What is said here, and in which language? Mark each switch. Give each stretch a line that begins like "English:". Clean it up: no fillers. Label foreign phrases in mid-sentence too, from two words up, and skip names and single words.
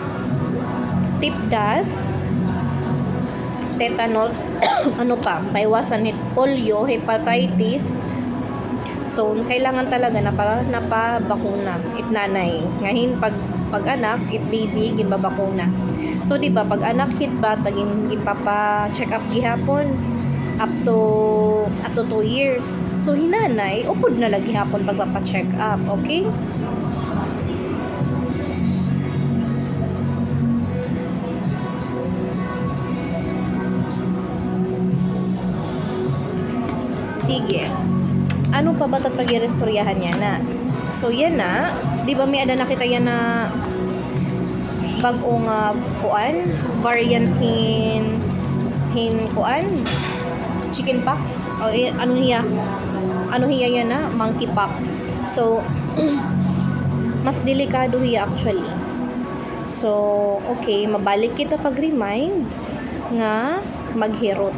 Waray: Tipdas, tetanus, ano pa, maiwasan polio, hepatitis. So kailangan talaga napabakuna it nanay. Ngayon pag anak, it baby gimbabakuna. So di ba pag anak hit bata gipapa check up gihapon
English: up to 2 years.
Waray: So hinanay upod na lagi hapon pagpapa-check up, okay? Sige. Ano pa ba tat pag-irestoryahan niya na? So yan na, di ba may ada nakita yan na bagong kuan, variant hin kuan, chickenpox o ano hiya yan na monkeypox. So mas delikado hiya actually. So okay, mabalik kita pag-remind nga maghirot.